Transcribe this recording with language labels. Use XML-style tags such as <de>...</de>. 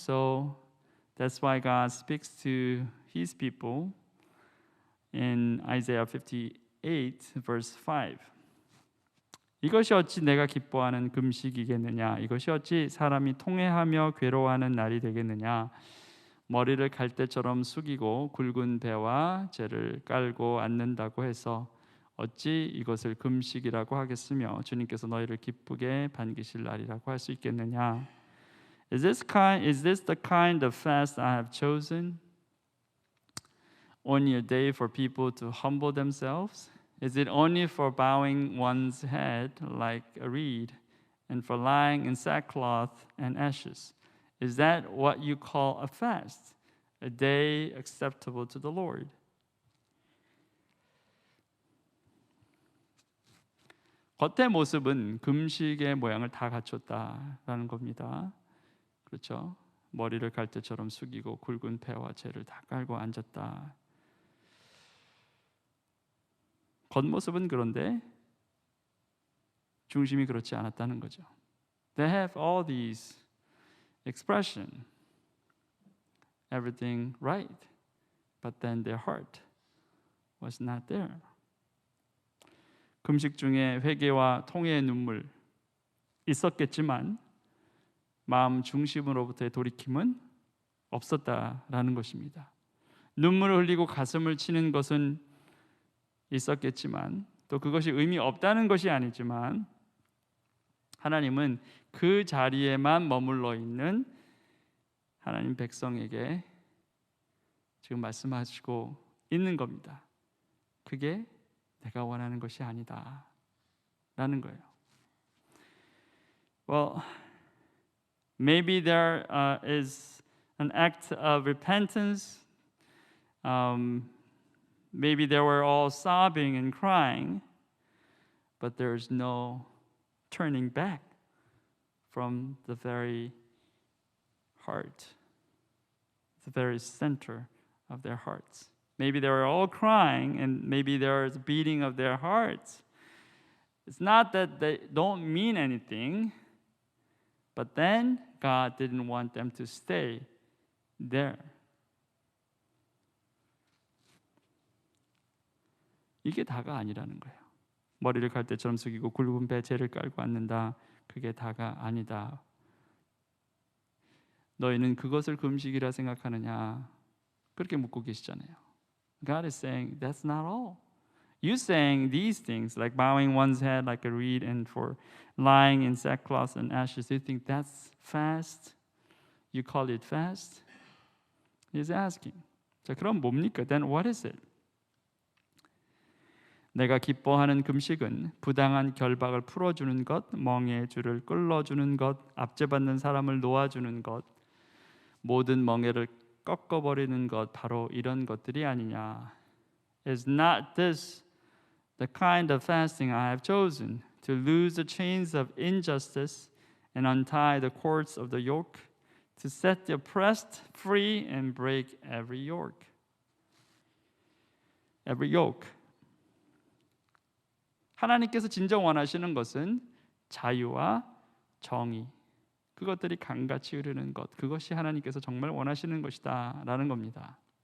<en>So that's why God speaks to His people in Isaiah 58 verse 5.</en> <ko>이것이 어찌 내가 기뻐하는 금식이겠느냐? 이것이 어찌 사람이 통회하며 괴로워하는 날이 되겠느냐? 머리를 갈대처럼 숙이고 굵은 배와 재를 깔고 앉는다고 해서 어찌 이것을 금식이라고 하겠으며 주님께서 너희를 기쁘게 반기실 날이라고 할 수 있겠느냐?</ko> <en>Is this the kind of fast I have chosen? Only a day for people to humble themselves? Is it only for bowing one's head like a reed and for lying in sackcloth and ashes? Is that what you call a fast? a day acceptable to the Lord.</en> <ko>겉의 모습은 금식의 모양을 다 갖췄다라는 겁니다. 그렇죠? 머리를 갈대처럼 숙이고 굵은 패와 재를 다 깔고 앉았다. 겉모습은 그런데 중심이 그렇지 않았다는 거죠.</ko> <en>They have all these expression, everything right, but then their heart was not there.</en> <ko>금식 중에 회개와 통회의 눈물 있었겠지만 마음 중심으로부터의 돌이킴은 없었다라는 것입니다. 눈물을 흘리고 가슴을 치는 것은 있었겠지만 또 그것이 의미 없다는 것이 아니지만 하나님은 그 자리에만 머물러 있는 하나님 백성에게 지금 말씀하시고 있는 겁니다. 그게 내가 원하는 것이 아니다 라는 거예요.</ko> <en>Well, maybe there is an act of repentance. Maybe they were all sobbing and crying, but there is no turning back from the very heart, the very center of their hearts. Maybe they were all crying, and maybe there is a beating of their hearts. It's not that they don't mean anything, but then God didn't want them to stay there.</en> <ko>이게 다가 아니라는 거예요. 머리를 갈대처럼 숙이고 굵은 배 재를 깔고 앉는다. 그게 다가 아니다. 너희는 그것을 금식이라 생각하느냐? 그렇게 묻고 계시잖아요.</ko> <en>God is saying that's not all. You saying these things like bowing one's head like a reed and for lying in sackcloth and ashes, you think that's fast? You call it fast? He's asking.</en> <ko>자, 그럼 뭡니까?</ko> <en>Then what is it?</en> <ko>내가 기뻐하는 금식은 부당한 결박을 풀어주는 것, 멍에의 줄을 끌어주는 것, 압제받는 사람을 놓아주는 것, 모든 멍에를 꺾어버리는 것, 바로 이런 것들이 아니냐.</ko> <en>Is not this the kind of fasting I have chosen, to loose the chains of injustice and untie the cords of the yoke, to set the oppressed free and break every yoke. Every yoke.</en> <ko>하나님께서 진정 원하시는 것은 자유와 정의, 그것들이 강같이 흐르는 것, 그것이 하나님께서 정말 원하시는 것이다 라는 겁니다.</ko>